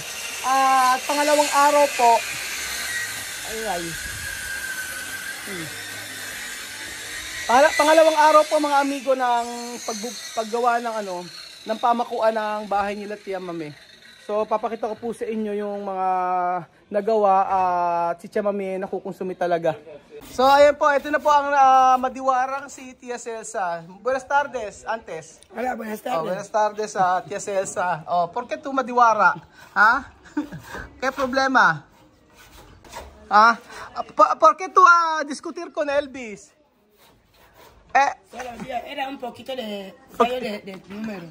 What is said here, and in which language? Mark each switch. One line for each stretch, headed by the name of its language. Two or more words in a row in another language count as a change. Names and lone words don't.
Filipino: At pangalawang araw po, pangalawang araw po mga amigo ng paggawa ng pamakuan ng bahay nila Tia Mame. So papakita ko po sa inyo yung mga nagawa at si Tia Mame nakukonsumi talaga. So ayan po, ito na po ang madiwarang si Tia Celsa.
Spanish: Buenas tardes, antes. Hola, buenas tardes. Buenas tardes Tia Celsa. ¿Por qué tú madiwara? Ha? ¿Qué problema? ¿Por qué tú discutir con Elvis? Era un poquito de fallo de número.